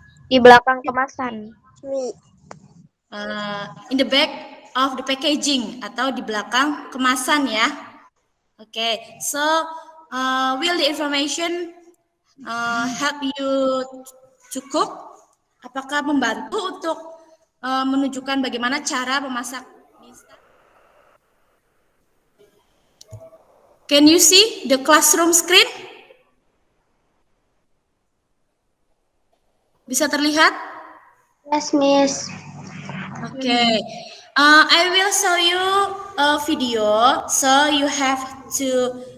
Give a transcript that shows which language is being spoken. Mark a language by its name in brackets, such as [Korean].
[Indonesian] Di belakang kemasan. Mie. [English] In the back of the packaging [Indonesian] atau di belakang kemasan ya. [English] Okay. So, will the information help you to cook? [Indonesian] Apakah membantu untuk menunjukkan bagaimana cara memasak mie instan? [English] Can you see the classroom screen? [Indonesian] Bisa terlihat? [English] Yes, Miss. Okay. I will show you a video, so you have to